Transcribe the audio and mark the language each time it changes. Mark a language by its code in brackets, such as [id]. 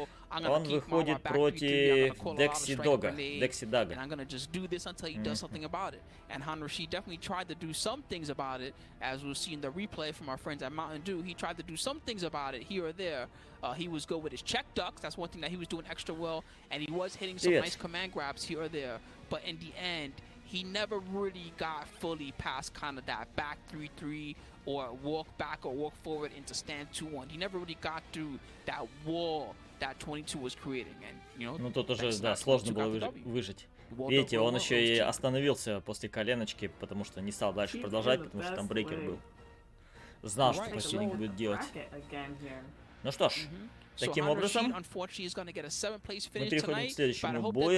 [ru] Он выходит против Декси Дога. Декси Дага. [en] And I'm gonna just do this until he does something about it. And Han Rashid definitely tried to do some things about it, as we'll see in the replay from our friends at Mountain Dew. He tried to do some things about it here or there. He was good with his check ducks. That's one thing that he was doing extra well, and he was hitting some nice command grabs here or there. But in the end, he never really got fully past kind of that back 3-3 or walk back or walk forward into stand 2-1. He never really got through that wall that 22 was creating. And, you know, [ru] Ну тут уже, да, сложно было выжить. Видите, он еще и остановился после коленочки, потому что не стал дальше продолжать, потому что там брейкер был. Знал, что противник будет делать. Ну что ж, таким образом, мы переходим к следующему бою.